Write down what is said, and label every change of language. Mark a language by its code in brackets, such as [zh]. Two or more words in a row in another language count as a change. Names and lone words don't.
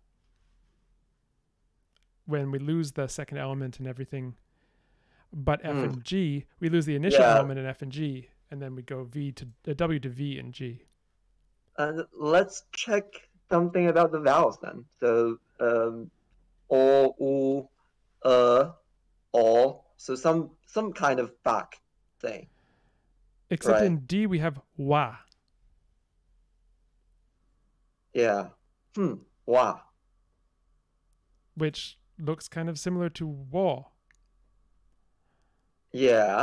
[en] When we lose the second element and everything, but F and G, we lose the initial element in F and G, and then we go W to V and G. And let's check something about the vowels then. So o, u, o. So some kind of back thing. Except in D we have wa. Yeah. Wa. Which looks kind of similar to wa. Yeah.